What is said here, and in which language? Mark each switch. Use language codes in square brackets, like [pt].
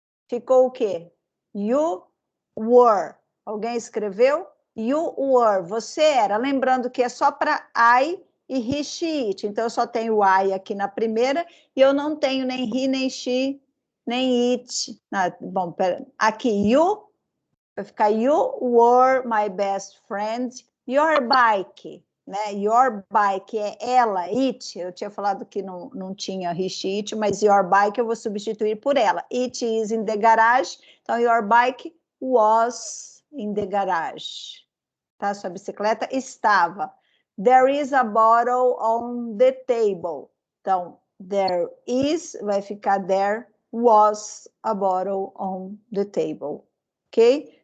[pt] Ficou o quê? [en] You were. [pt] Alguém escreveu? You were. Você era. Lembrando que é só para I e he, she, it. Então, eu só tenho I aqui na primeira e eu não tenho nem he, nem she, nem it. Ah, bom, pera. Aqui, you. Vai ficar [en] you were my best friend. Your bike. [pt] Né? [en] Your bike é ela, it. [pt] Eu tinha falado que não tinha he, she, it, mas your bike eu vou substituir por ela. [en] It is in the garage. Então, your bike was in the garage. Tá? [pt] Sua bicicleta estava. [en] There is a bottle on the table. Então, there is, [pt] vai ficar [en] there was a bottle on the table. Ok?